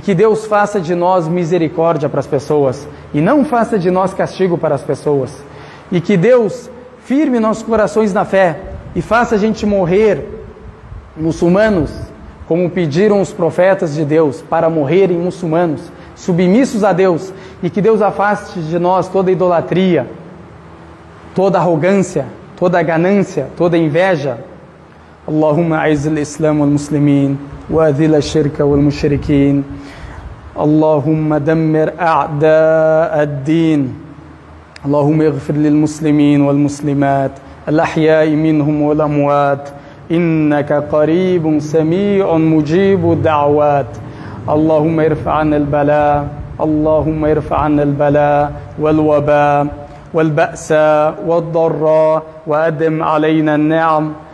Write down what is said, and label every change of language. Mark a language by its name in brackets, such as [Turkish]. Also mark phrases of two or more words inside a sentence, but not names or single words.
[Portuguese] que Deus faça de nós misericórdia para as pessoas e não faça de nós castigo para as pessoas e que Deus firme nossos corações na fé e faça a gente morrer muçulmanos como pediram os profetas de Deus para morrerem muçulmanos, submissos a Deus e que Deus afaste de nós toda idolatria, toda arrogância, toda ganância, toda inveja. [Arabic] اللهم أعز الإسلام والمسلمين وأذل الشرك والمشركين اللهم دمر أعداء الدين اللهم اغفر للمسلمين والمسلمات الأحياء منهم والأموات إنك قريب سميع مجيب الدعوات اللهم ارفع عنا البلاء اللهم ارفع عنا البلاء والوباء والبأساء والضراء وأدم علينا النعم